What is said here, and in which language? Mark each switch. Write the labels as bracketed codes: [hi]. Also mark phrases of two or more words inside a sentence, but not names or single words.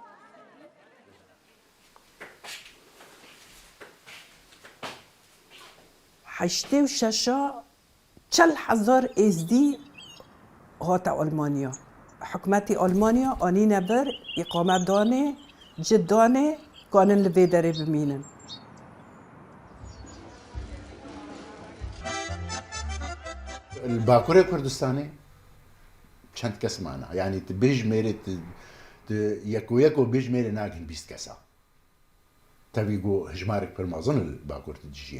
[ku] حشتێ و شەشا 40,000 ئێزدی هاتە ئۆلمانیا. حکومەتی ئۆلمانیا ئانینە بەر ئیقامەت دانێ جد دانێ کانن لە vê derê bimînin. باکوورê Kurdistanê çend kes mane yanî tu bêjmêrê yek û yek û bêjmêrê nakin 20 kesa. Tevî got hejmarek pir mezin li Bakur dijiya.